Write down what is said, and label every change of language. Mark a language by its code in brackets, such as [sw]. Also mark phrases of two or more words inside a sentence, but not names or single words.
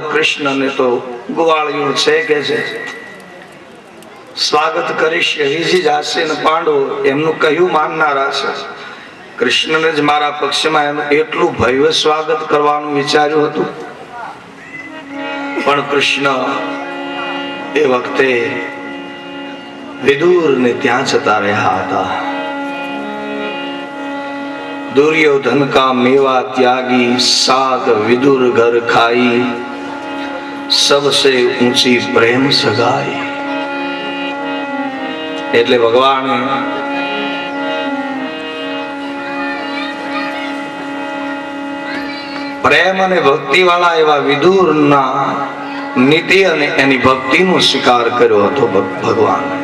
[gu] કૃષ્ણને તો ગુવાળિયું છે કે છે, સ્વાગત કરીશ એવી જ હશે ને પાંડવો એમનું કહ્યું માનનારા છે. કૃષ્ણને જ મારા પક્ષમાં એનું એટલું ભવ્ય સ્વાગત કરવાનું વિચાર્યું હતું, પણ કૃષ્ણ એ વખતે વિદુરને ત્યાં જતા રહ્યા હતા. [hi] दुर्योधन का मेवा त्यागी, साग विदुर घर खाई, सबसे ऊंची प्रेम सगाई. [gu] એટલે ભગવાન પ્રેમ અને ભક્તિ વાળા એવા વિદુરના નીતિ અને એની ભક્તિનો સ્વીકાર કર્યો હતો ભગવાન.